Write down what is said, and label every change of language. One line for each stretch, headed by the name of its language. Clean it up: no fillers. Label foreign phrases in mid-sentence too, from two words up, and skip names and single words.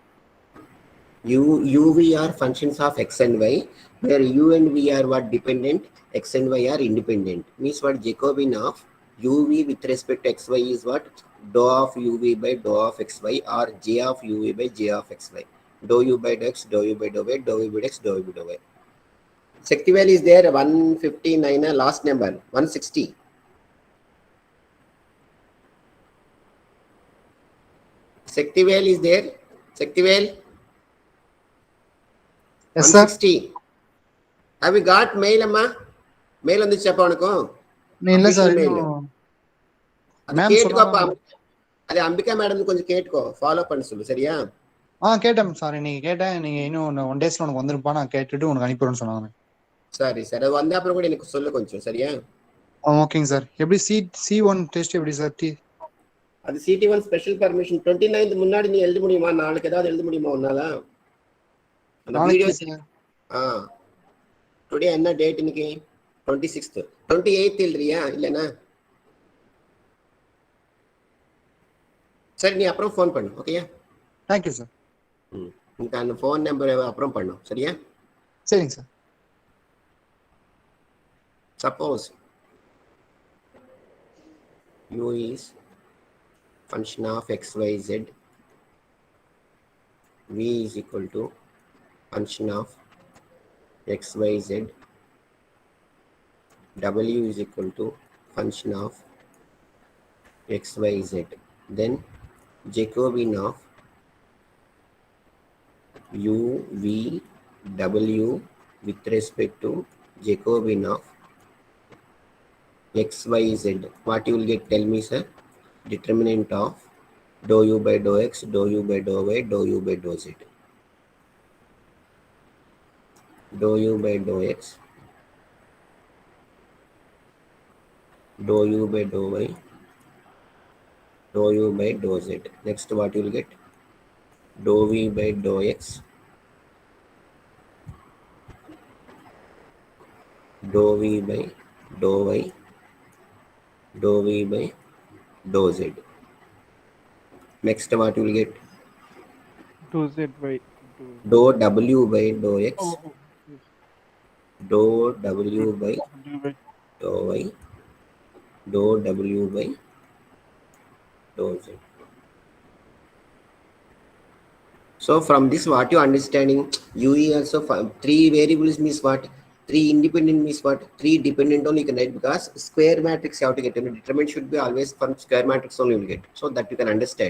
English: V are functions of x and y, where u and v are what? Dependent, x and y are independent. Means what? Jacobian of uv with respect to xy is what? Dou of uv by dou of xy, or j of uv by j of xy. Dou u by dou x, dou u by dou y, dou v by x, dou v by dou y. Shaktivel is there 159 last number 160. Shaktivel is there. Shaktivel Yes, sir. 160. Have you got mail amma? Mail
Tamil: வந்துச்சு அப்ப உனக்கு இல்ல சார் mail. இன்னும் அது மேம் கேட்டுக்கோப்பா. சொன்னாங்க. அது அம்பிகா மேடம் கொஞ்சம் கேட்டுக்கோ, ஃபாலோ பண்ண சொல்லு, சரியா? கேட்டேன் சார், இன்னைக்கு கேட்டேன். நீங்க இன்னும் 1 டேஸ்ல உனக்கு வந்திருப்பா, நான் கேட்டுட்டு உனக்கு அனுப்பிடுறேன்னு சொன்னாங்க. சரி சார், அது வந்த அப்புறம் கூட எனக்கு சொல்லு கொஞ்சம், சரியா? ஓகேங்க சார். எப்படி C1 டெஸ்ட் எப்படி சார்? அது CT1
English: special permission
Tamil: 29th முன்னாடி நீ எழுத முடியுமா? நாளைக்கு ஏதாவது எழுத முடியுமா உன்னால? அந்த
English: video today
Tamil: என்ன டேட் இன்னைக்கு? 26th 28th எழுதுறியா இல்லனா? சரி, நீ அப்புறம் ஃபோன் பண்ணு, ஓகேயா?
English: Thank you சார்.
Tamil: உனக்கு அந்த
English: phone number
Tamil: அப்புறம் பண்ணு, சரியா? சரிங்க சார்.
English: Suppose u is function of xyz, v is equal to function of xyz, w is equal to function of xyz, then Jacobian of u, v, w with respect to Jacobian of xyz. What you will get? Tell me, sir. Determinant of dou u by dou x, dou u by dou y, dou u by dou z. Dou u by dou x, dou u by dou y, dou u by dou z. Next, what you will get? Dou v by dou x, dou v by dou y, dou v by dou z. Next, what you will get? Dou z by Dou w by dou x, yes. dou w by dou y, dou w by dou z. So from this, what you understanding? UE also 3 variables means what? 3 independent means what? 3 dependent only you can write, because square matrix you have to get. Determinant should be always from square matrix only you will get, so that you can understand.